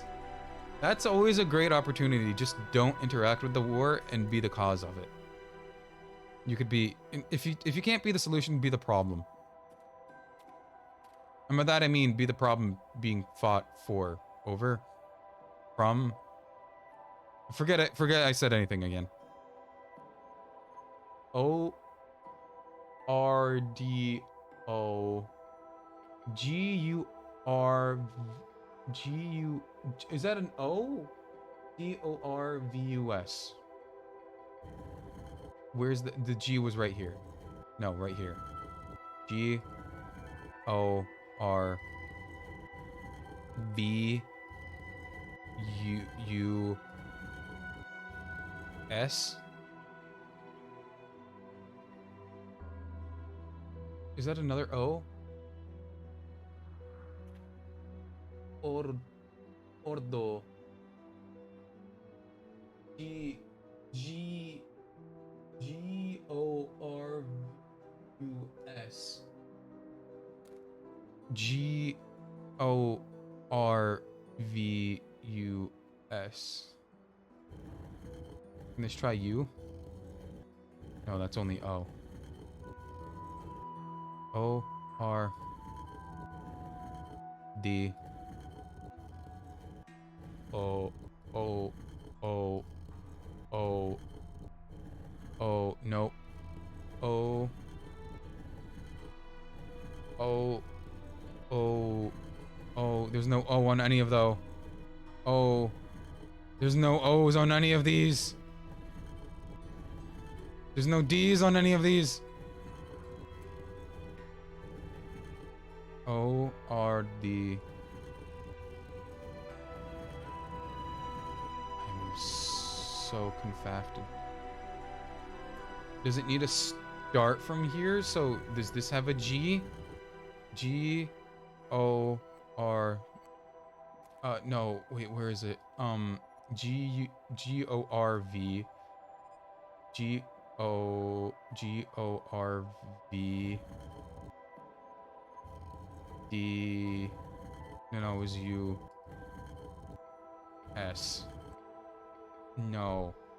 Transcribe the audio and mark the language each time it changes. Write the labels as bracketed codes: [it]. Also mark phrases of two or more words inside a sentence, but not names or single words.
[en] That's always a great opportunity. Just don't interact with the war and be the cause of it. You could be, if you can't be the solution, be the problem. And by that I mean be the problem being fought for, over, from. Forget it. Forget I said anything again. O R D O G U R G U. Is that an O? D O R V U S. Where's the G was right here. No, right here. G O R V U S. Is that another O? Ordo. G O R U S. G O R V U S. Let's try U. No, that's only O. O R D O O O O O no O O O O. There's no O on any of those. O. There's no O's on any of these. There's no D's on any of these. O R D. I'm so confafted. Does it need to start from here? So does this have a G? G O R No, wait, where is it? G-O-R-V. G-O-R-V. D... No, it was U. S. No.